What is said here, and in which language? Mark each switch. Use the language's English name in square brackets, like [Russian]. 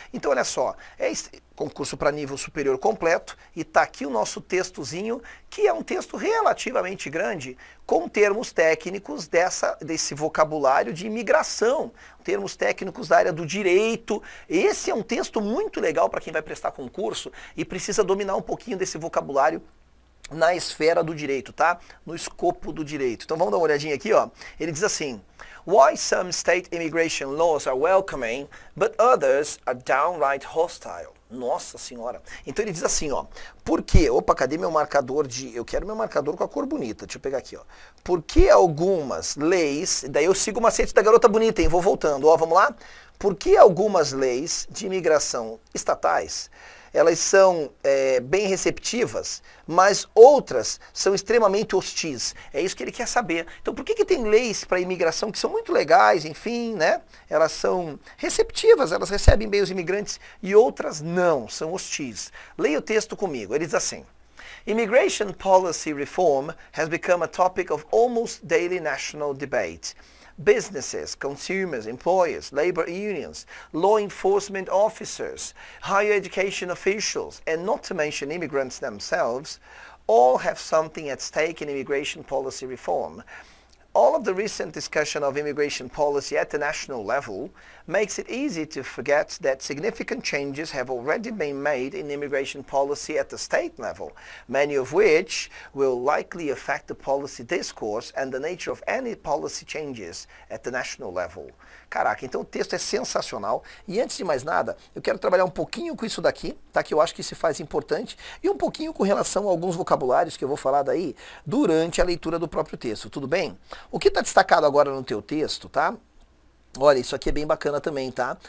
[Portuguese] Então olha só, concurso para nível superior completo, e tá aqui o nosso textozinho, que é um texto relativamente grande, com termos técnicos desse vocabulário de imigração, termos técnicos da área do direito. Esse é um texto muito legal para quem vai prestar concurso e precisa dominar um pouquinho desse vocabulário na esfera do direito, tá? No escopo do direito. Então vamos dar uma olhadinha aqui, ó. Ele diz assim: [English] Why some state immigration laws are welcoming, but others are downright hostile. [Portuguese] Nossa senhora. Então ele diz assim, ó. Por que? Opa, cadê meu marcador de... Eu quero meu marcador com a cor bonita. Deixa eu pegar aqui, ó. Por que algumas leis... Daí eu sigo o macete da garota bonita, hein? Vou voltando. Ó, vamos lá? Por que algumas leis de imigração estatais, elas são bem receptivas, mas outras são extremamente hostis? É isso que ele quer saber. Então por que tem leis para imigração que são muito legais, enfim, né? Elas são receptivas, elas recebem bem os imigrantes, e outras não, são hostis. Leia o texto comigo, ele diz assim: [English] Immigration policy reform has become a topic of almost daily national debate. Businesses, consumers, employers, labor unions, law enforcement officers, higher education officials, and not to mention immigrants themselves, all have something at stake in immigration policy reform. All of the recent discussion of immigration policy at the national level makes it easy to forget that significant changes have already been made in immigration policy at the state level, many of which will likely affect the policy discourse and the nature of any policy changes at the national level. [Portuguese] Caraca, então o texto é sensacional. E antes de mais nada, eu quero trabalhar um pouquinho com isso daqui, tá? Que eu acho que se faz importante, e um pouquinho com relação a alguns vocabulários que eu vou falar daí durante a leitura do próprio texto, tudo bem? O que está destacado agora no teu texto, tá? Olha, isso aqui é bem bacana também, tá?